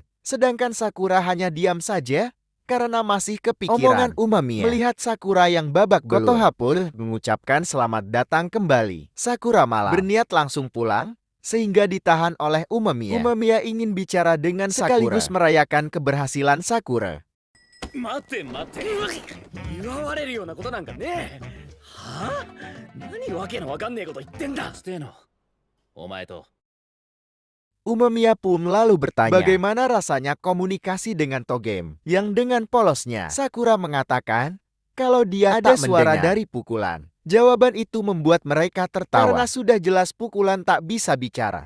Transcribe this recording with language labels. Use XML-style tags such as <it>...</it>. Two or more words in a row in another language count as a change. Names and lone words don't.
<id>Sedangkan Sakura hanya diam saja karena masih kepikiran omongan Umemiya. Melihat Sakura yang babak belur, Kotoha pun mengucapkan selamat datang kembali. Sakura malah berniat langsung pulang, sehingga ditahan oleh Umemiya. Umemiya ingin bicara dengan Sakura, sekaligus merayakan keberhasilan Sakura.</id> <ja>待て待て、祝われるようなことなんかねえ。はあ、何わけのわかんねえこと言ってんだ。してえのお前と。</ja> <id>Umemiya pun lalu bertanya, bagaimana rasanya komunikasi dengan Togame? Yang dengan polosnya, Sakura mengatakan kalau dia ada suara dari pukulan. Jawaban itu membuat mereka tertawa karena sudah jelas pukulan tak bisa bicara.</id>